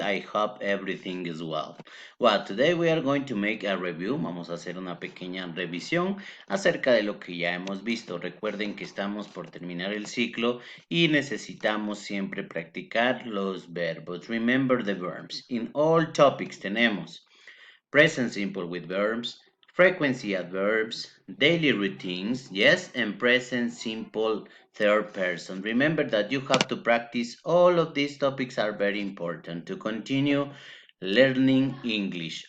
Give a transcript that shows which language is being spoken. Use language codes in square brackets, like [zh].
[en] I hope everything is well. Well, today we are going to make a review. [es] Vamos a hacer una pequeña revisión acerca de lo que ya hemos visto. Recuerden que estamos por terminar el ciclo y necesitamos siempre practicar los verbos. [en] Remember the verbs. In all topics tenemos present simple with verbs, frequency adverbs, daily routines, yes, and present simple third person. Remember that you have to practice all of these topics are very important to continue learning English.